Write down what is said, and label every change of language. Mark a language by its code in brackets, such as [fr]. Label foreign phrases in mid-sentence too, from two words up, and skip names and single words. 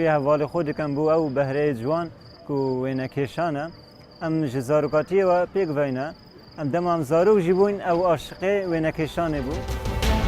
[ku] هەڤاڵی خۆ دەکەم بۆ ئەو بەهرەیە جوان و وێنەکێشانە ئەم ji zarokatiyê we pêk veyne em demam zarok jî bûn ew aşiqê wênekêşanê bû.